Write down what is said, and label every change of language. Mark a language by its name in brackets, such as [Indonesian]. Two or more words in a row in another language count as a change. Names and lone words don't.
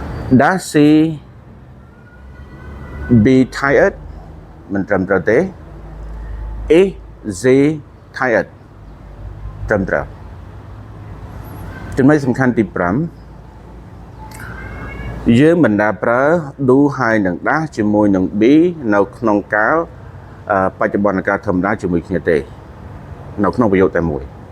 [English] Does she be tired [Khmer] មិនត្រឹមត្រូវទេ [English] Is she tired [Khmer] ត្រឹមត្រូវចំណុចសំខាន់ទី5 យើងមិនដាប្រើ do ហើយនឹង dash ជាមួយនឹង be នៅក្នុងកាលបច្ចុប្បន្នកាលធម្មតាជាមួយគ្នាទេនៅក្នុងប្រយោគតែមួយ